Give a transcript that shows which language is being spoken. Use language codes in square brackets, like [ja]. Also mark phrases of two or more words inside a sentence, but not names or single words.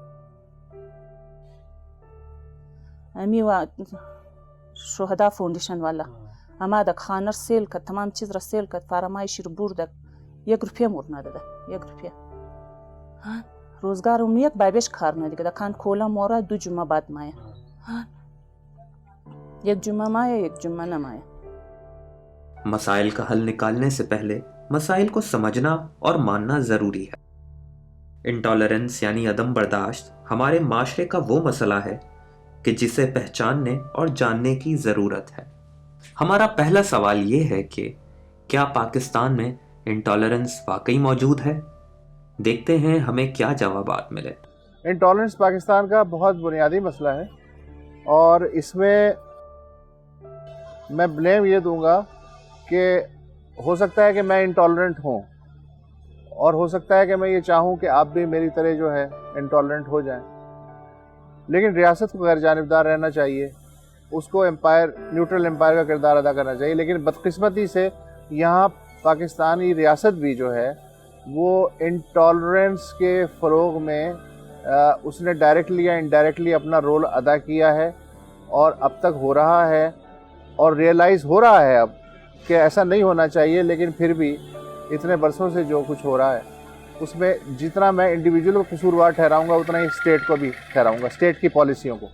[haz] امی و شهدا فوندیشن والا اما دک خانر سیل کرد, تمام چیز را سیل کرد, فرمایشی رو بردک, 1 روپیه مور نداده, 1 روپیه. روزگار اون یک بابیش کار ندیگه, دکان کولا مورا 2 جمعه بعد مایه. 1 جمعہ مایا 1 جمعہ نہ مایا. [ur] مسائل کا حل نکالنے سے پہلے مسائل کو سمجھنا اور ماننا ضروری ہے. انٹالرنس یعنی عدم برداشت ہمارے معاشرے کا وہ مسئلہ ہے کہ جسے پہچاننے اور جاننے کی ضرورت ہے. ہمارا پہلا سوال یہ ہے کہ کیا پاکستان میں انٹالرنس واقعی موجود ہے؟ دیکھتے ہیں ہمیں کیا جوابات ملے. انٹالرنس پاکستان کا بہت بنیادی مسئلہ ہے, اور اس میں میں بلیم یہ دوں گا کہ ہو سکتا ہے کہ میں انٹالرنٹ ہوں، اور ہو سکتا ہے کہ میں یہ چاہوں کہ آپ بھی میری طرح جو ہے انٹالرنٹ ہو جائیں، لیکن ریاست کو غیر جانبدار رہنا چاہیے، اس کو ایمپائر, [en] neutral umpire [ur] کا کردار ادا کرنا چاہیے. لیکن بدقسمتی سے یہاں پاکستانی ریاست بھی جو ہے وہ انٹالرنس کے فروغ میں اس نے ڈائریکٹلی یا ان ڈائریکٹلی اپنا رول ادا کیا ہے، اور اب تک ہو رہا ہے، اور ریئلائز ہو رہا ہے اب کہ ایسا نہیں ہونا چاہیے، لیکن پھر بھی اتنے برسوں سے جو کچھ ہو رہا ہے اس میں جتنا میں انڈیویجول کو قصوروار ٹھہراؤں گا اتنا ہی اسٹیٹ کو بھی ٹھہراؤں گا، اسٹیٹ کی پالیسیوں کو.